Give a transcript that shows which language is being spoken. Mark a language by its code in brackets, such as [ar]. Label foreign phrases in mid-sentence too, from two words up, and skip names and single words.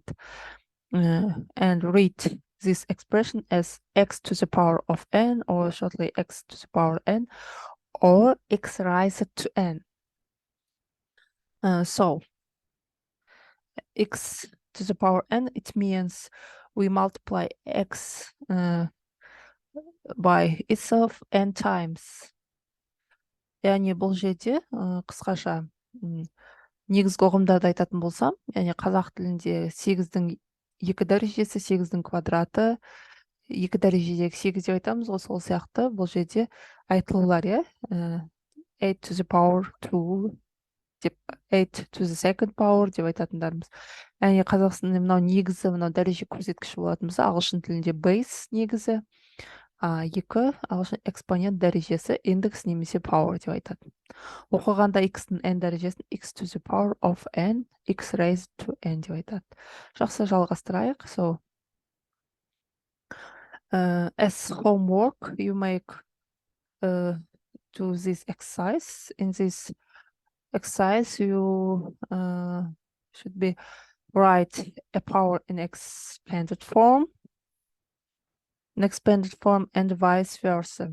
[en] And read this expression as x to the power of n, or shortly x to the power n, or x raised to n. So x to the power n, it means we multiply x by itself n times. [kk] Яғни бұл жерде қысқаша негізгі ұғымдарды айтатын болсам, яғни қазақ тілінде 8-дің 2 дәрежесі, 8-дің квадраты, 2 дәрежедегі 8 деп айтамыз, сол сияқты бұл жерде айтылулар, [en] 8 to the power 2 [kk] деп, [en] 8 to the second power [kk] деп айтатындарымыз. Яғни қазақстанда мынау негізі, мынау дәреже көрсеткіші болатын болса, ағылшын тілінде base негізі, 2 ағылшын экспонент дәрежесі индекс немесе power деп айтады. Оқығанда x-ның n дәрежесін [en] x to the power of n, x raised to n [kk] деп айтады. Жақсы, жалғастырайық. [en] So, as homework, you make do this exercise. In this exercise, you should be write a power in expanded form, and vice versa.